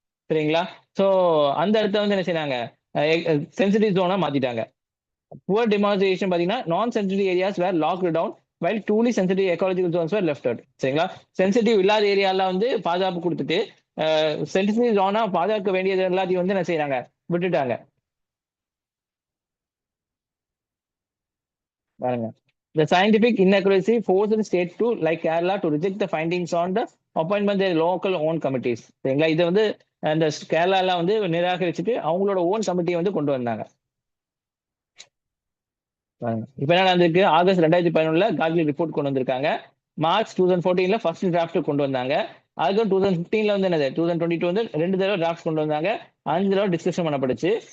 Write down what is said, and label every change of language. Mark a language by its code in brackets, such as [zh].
[ta] சரிங்களா, சோ அந்த இடத்த வந்து என்ன செய்யறாங்க, சென்சிட்டிவ் ஜோனா மாத்திட்டாங்க. [en] Poor demonstration பாத்தீங்கன்னா non sensitive areas were locked down while truly sensitive ecological zones were left out. [ta] சரிங்களா, சென்சிட்டிவ் இல்லாத ஏரியால வந்து பாதுகாப்பு கொடுத்துட்டு சென்சிட்டிவ் ஜோனா பாதுகாக்க வேண்டியது எல்லாத்தையும் வந்து என்ன செய்யறாங்க, விட்டுட்டாங்க. பாருங்க, [en] the scientific inaccuracy forced the state to like Kerala to reject the findings on the appointment their local own committees. [ta] சரிங்களா, இது வந்து அந்த கேரளால வந்து நிராகரிச்சுட்டு அவங்களோட ஓன் கமிட்டியை வந்து கொண்டு வந்தாங்க. இப்ப என்ன நடந்திருக்கு, ஆகஸ்ட் 2011 கார்கில் ரிப்போர்ட் கொண்டு வந்திருக்காங்க. மார்ச் 2014 ஃபர்ஸ்ட் டிராஃப்ட் கொண்டு வந்தாங்க. அதுக்கு 2015 வந்து என்னது 2022 வந்து 2 தடவை டிராஃப்ட் கொண்டு வந்தாங்க, 5 தடவை டிஸ்கஷன் பண்ணப்படுச்சு.